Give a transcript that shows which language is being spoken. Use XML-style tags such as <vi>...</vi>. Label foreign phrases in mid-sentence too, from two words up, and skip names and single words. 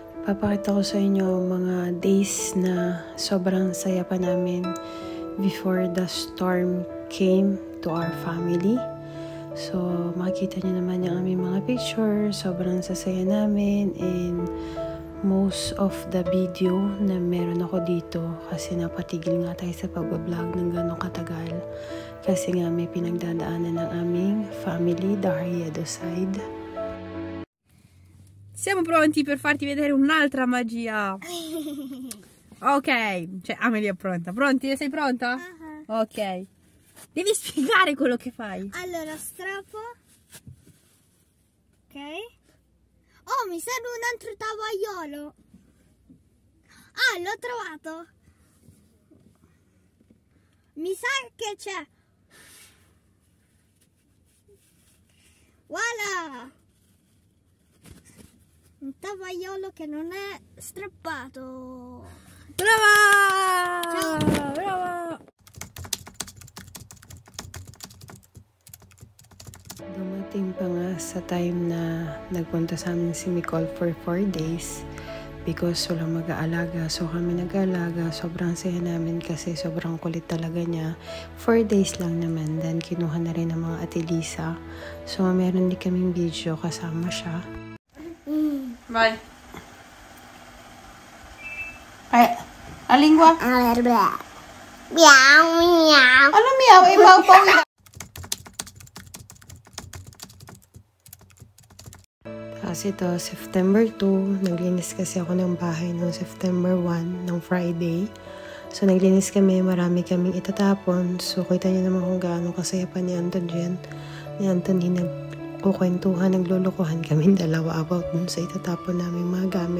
<tl>Papakita ko sa inyo mga days na sobrang saya pa namin</tl> <en>before the storm came to our family.</en> <tl>So, makikita nyo naman yung aming mga pictures. Sobrang sasaya namin,</tl> <en>and most of the video</en> <tl>na meron ako dito kasi napatigil nga tayo sa pag-vlog ng ganong katagal kasi nga may pinagdadaanan ng aming family,</tl> <en>the Hariedo side.</en> <it>Siamo pronti per farti vedere un'altra magia. Ok, cioè Amelia è pronta. Pronti? Sei pronta? Ok. Devi spiegare quello che fai. Allora, strappo. Ok. Oh, mi serve un altro tovagliolo. Ah, l'ho trovato. Mi sa che c'è. Voilà. Un tovagliolo che non è strappato. Brava! Ciao. Brava!</it> <tl>Dumating pa nga sa time na nagpunta sa amin si Nicole</tl> <en>for 4 days because</en> <tl>walang mag-aalaga. So kami nag-aalaga. Sobrang saya namin kasi sobrang kulit talaga niya. 4 days lang naman. Then kinuha na rin ng mga Ate Lisa. So meron din kaming video kasama siya.</tl> <it>Vai. La lingua? Miau, miau.</it> <tl>Ano miau? Ibaw pa. Kasi ito, September 2, naglinis kasi ako ng bahay noong September 1, ng Friday. So, naglinis kami, marami kaming itatapon. So, kita niyo naman kung gaano kasaya pa ni Anton dyan. Ni Anton, nagkukwentuhan, naglulukuhan kami dalawa about dun sa itatapon namin mga gamit.</tl>